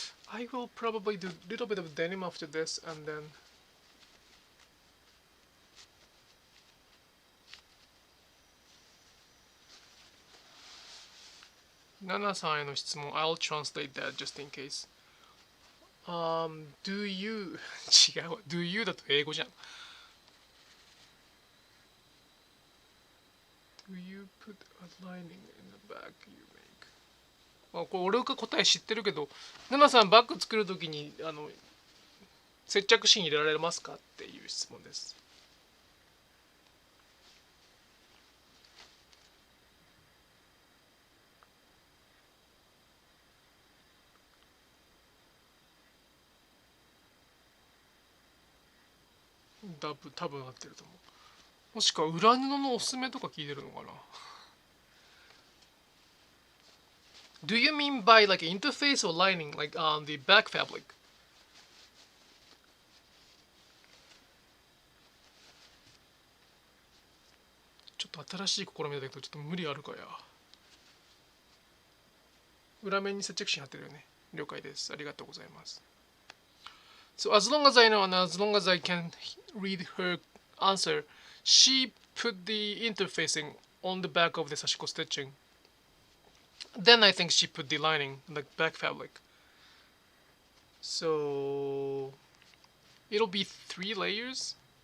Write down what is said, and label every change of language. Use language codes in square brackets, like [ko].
[en] I will probably do a little bit of denim after this, and then Nana-san [ja] への質問 [en] I'll translate that just in case. Do you [ja] 違うわ [en] Do you [ja] だと英語じゃん [en] Do you put a lining in the bag you make? [ja] これ俺が答え知ってるけど、ナナさんバッグ作るときに接着芯入れられますかっていう質問です。多分合ってると思う。もしくは裏布のおすすめとか聞いてるのかな。 [en] Do you mean by like interface or lining, like on the back fabric? [ja] ちょっと新しい試みだけどちょっと無理あるかや。裏面に接着芯貼ってるよね。了解です。ありがとうございます。 [en] So as long as I know and as long as I can read her answer, she put the interfacing on the back of the Sashiko stitching. Then I think she put the lining, the back fabric. So it'll be 3 layers.